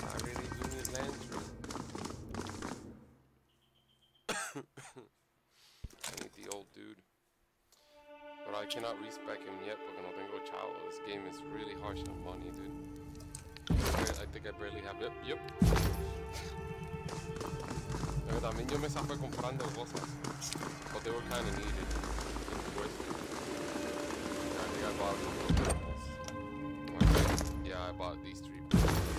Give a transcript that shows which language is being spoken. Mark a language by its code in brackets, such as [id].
[en] Guess I really do need Landry. I need the old dude. But I cannot respec him yet [es] porque no tengo chavo. [en] This game is really harsh on money, dude. I think I barely have it. Yep. [es] Pero también yo me zafé comprando cosas. [en] But they were kind of needed. Worth it. I think I bought a couple of purples. Yeah, I bought these 3 purples.